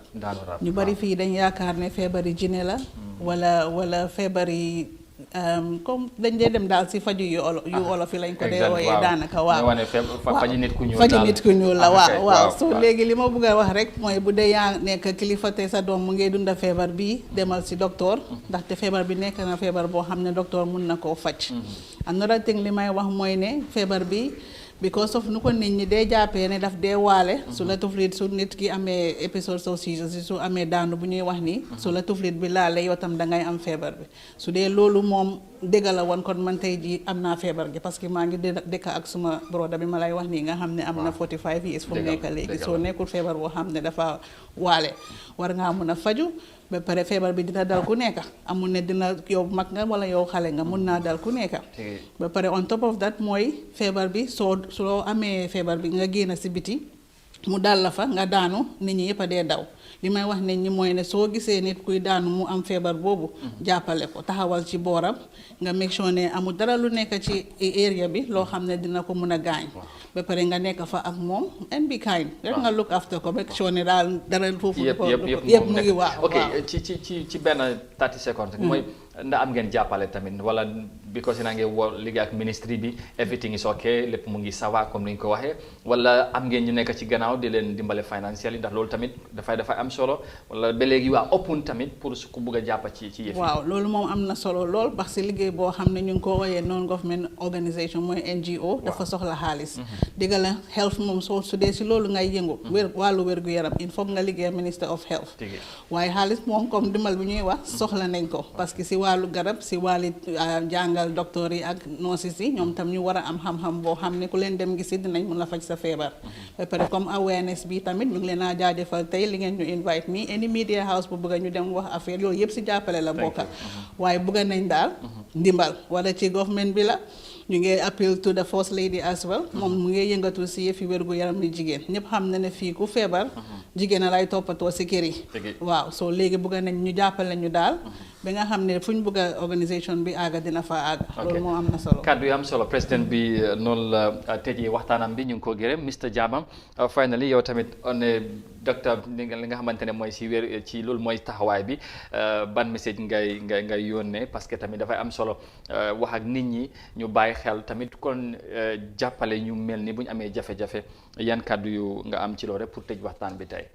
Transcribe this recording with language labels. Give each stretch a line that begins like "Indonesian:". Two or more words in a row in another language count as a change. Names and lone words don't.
Wolof: ñu bari fii dañ yaakaar ne feebari jinne la. wala feebari comme dañ dee dem daal si faju yu olof yi lañ ko dee ooyee daanaka waaw. faju nit ku ñuul la waaw so léegi li ma bëgg a wax rek mooy bu dee yaa nekk kilifa te sa doom mu ngi dunda feebar bi demal si docteur ndaxte feebar bi nekk na feebar boo xam ne docteur mun na koo faj.
English: another thing
Wolof: li may wax mooy ne feebar bi
English: because of
Wolof: nu ko nit ñi dee jàppee ne daf dee waale su la tuflit su nit ki amee
English: épisode of seizures
Wolof: su amee daanu bu ñuy wax nii su la tuflit bi laale yow tam dangay am feebar bi su dee loolu moom dégg la woon kon man tey jii am naa feebar gi
French: parce que
Wolof: maa ngi dëkk ak suma broda bi ma lay wax nii nga xam ne am na
English: 45 years
Wolof: fu mu nekk léegi soo nekkul feebar boo xam ne dafa waale war ngaa mun a faju ba pare feebar bi dina dal ku nekk amul ne dina yow mag nga wala yow xale nga mun naa dal ku nekk ba pare
English: on top of that
Wolof: mooy feebar bi soo amee feebar bi nga génn si biti mu dal la fa nga daanu nit ñi yëpp a dee daw li may wax nit ñi mooy ne soo gisee nit kuy daanu mu am feebar boobu jàppale ko taxawal ci booram nga
English: make sure
Wolof: ne amul dara lu nekk ci area bi loo xam ne dina ko mun a gaañ ba pare nga nekk fa ak moom
English: and be kind
Wolof: rek nga
English: look after
Wolof: ko
English: make sure
Wolof: ne daal dara foofu yëpp mu ngi waaw ok ci benn 30 secondes mooy ndax am ngeen jàppale tamit wala because na ngeen woo liggéey ak ministry bi
English: everything is okay
Wolof: lépp mu ngi sawa comme ni ñu ko waxee wala am ngeen ñu nekk ci gannaaw di leen dimbale financial yi ndax loolu tamit dafay am solo wala ba léegi waa open tamit pour su ko bëgg a jàppa ci yëf yi waaw loolu moom am na solo lool
French: parce que
Wolof: liggéey boo xam ne ñu ngi ko wooyee
English: non government organisation
Wolof: mooy NGO dafa soxla xaalis digga la health moom soo su dee si loolu ngay yëngu wàllu wér gu yaram
French: il faut
Wolof: nga liggéey
English: minister of health
Wolof: waaye xaalis moom comme dimbal bi ñuy wax soxla nañ ko
French: parce que
Wolof: si wàllu garab si wàllu jàngal docteur yi ak nurses yi ñoom tam ñu war a am xam-xam boo xam ne ku leen dem gisi dinañ mun la faj sa feebar ba pare comme awareness bi tamit ñu ngi leen a jaajëfal tey li ngeen ñu
English: invite me any media house
Wolof: bu bëgg ñu dem wax affaire yooyu yëpp si jàppale la bokka waaye bëgg nañ daal ndimbal wala ci government bi la ñu ngi
English: appeal to the first lady as well
Wolof: moom mu ngi yëngatu si yëfi wérgu yaram ni jigéen ñëpp xam na ne fii ku feebar jigéen a lay toppatoo si kër yi waaw soo léegi bëgg nañ ñu jàppale ñu daal ba nga xam ne fu ñu bëgg a organisation bi àgga dina fa àgga loolu moo am na solo kàddu yi am solo président bi noonu la tëjee waxtaanam bi ñu ngi ko gërëm Mr Jabang finally yow tamit on docteur li nga xamante ne mooy si wér ci loolu mooy taxawaay bi ban message ngay yónnee
French: parce que
Wolof: tamit dafay am solo wax ak nit ñi ñu bàyyi xel tamit kon jàppale ñu mel ni bu ñu amee jafe-jafe yan kàddu yu nga am ci loolu rek pour tëj waxtaan bi tey